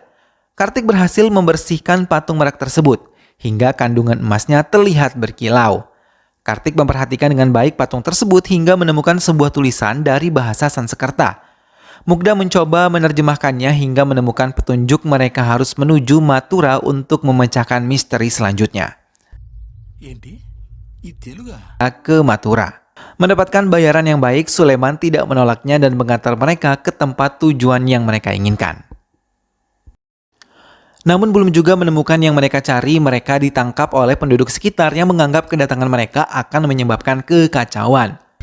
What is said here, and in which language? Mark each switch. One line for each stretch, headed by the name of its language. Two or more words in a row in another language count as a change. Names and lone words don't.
Indonesian: Kartik berhasil membersihkan patung merak tersebut hingga kandungan emasnya terlihat berkilau. Kartik memperhatikan dengan baik patung tersebut hingga menemukan sebuah tulisan dari bahasa Sanskerta. Mugda mencoba menerjemahkannya hingga menemukan petunjuk mereka harus menuju Mathura untuk memecahkan misteri selanjutnya.
Telugu: ఏంటి ఈ తెలుగా
Indonesian: Ke Mathura. Mendapatkan bayaran yang baik, Sulaiman tidak menolaknya dan mengantar mereka ke tempat tujuan yang mereka inginkan. Namun belum juga menemukan yang mereka cari, mereka ditangkap oleh penduduk sekitar yang menganggap kedatangan mereka akan menyebabkan kekacauan.